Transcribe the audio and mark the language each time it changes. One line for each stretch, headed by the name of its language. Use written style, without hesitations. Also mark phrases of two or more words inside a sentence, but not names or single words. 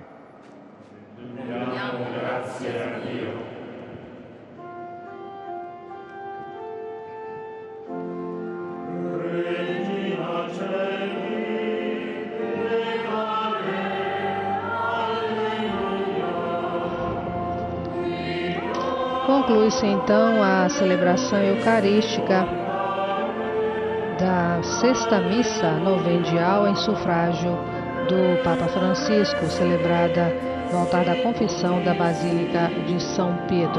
Italian: Diamo grazie a Dio.
Latin: Regina Celi, levate, alleluia.
Portuguese: Conclui-se então a celebração eucarística da Sexta Missa Novendial em sufrágio do Papa Francisco, celebrada no altar da Confissão da Basílica de São Pedro.